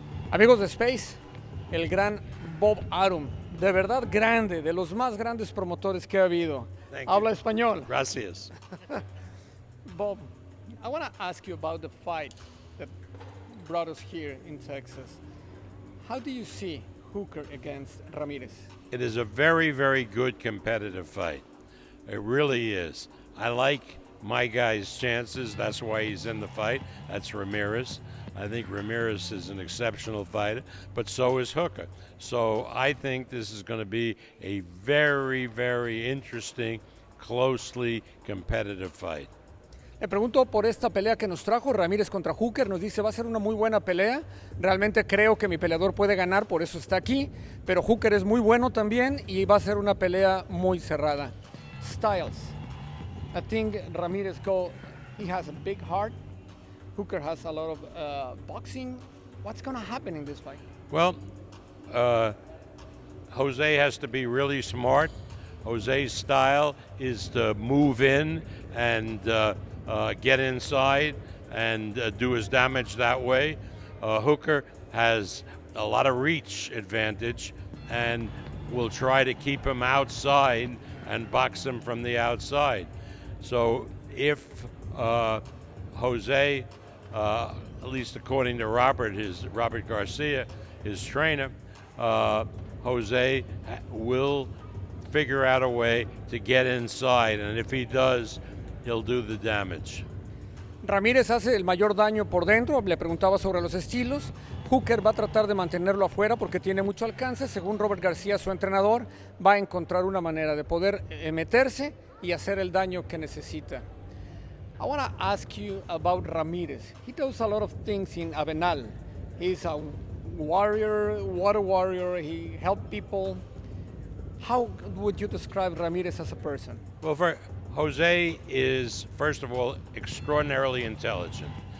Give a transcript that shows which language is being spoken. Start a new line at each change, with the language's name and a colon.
Spanish: Amigos de Space, el gran Bob Arum, de verdad grande, de los más grandes promotores que ha habido. Habla español. Gracias.
English: Bob, I want to ask you about the fight that brought us here in Texas. How do you see Hooker against Ramirez? It is a very, very good competitive fight. It really is. I like my guy's chances. That's why he's in the fight. That's Ramirez. I think Ramirez is an exceptional fighter, but so is Hooker. So I think this is going to be a very, very interesting, closely competitive fight.
Spanish: Le pregunto por esta pelea que nos trajo Ramirez contra Hooker. Nos dice va a ser una muy buena pelea. Realmente creo que mi peleador puede ganar, por eso está aquí. Pero Hooker es muy bueno también y va a ser una pelea muy cerrada.
English: Styles. I think Ramirez he has a big heart. Hooker has a lot of boxing. What's going to happen in this fight? Well, Jose has to be really smart. Jose's style is to move in and get inside and do his damage that way. Hooker has a lot of reach advantage and will try to keep him outside and box him from the outside. So if Jose, at least according to Robert Garcia, his trainer, Jose will figure out a way to get inside, and if he does, he'll do the damage.
Spanish: Ramírez hace el mayor daño por dentro, le preguntaba sobre los estilos. Hooker va a tratar de mantenerlo afuera porque tiene mucho alcance. Según Robert García, su entrenador, va a encontrar una manera de poder meterse y hacer el daño que necesita.
English: I want to ask you about Ramirez. He does a lot of things in Avenal. He's a warrior, water warrior. He helps people. How would you describe Ramirez as a person? Well, Jose is, first of all, extraordinarily intelligent.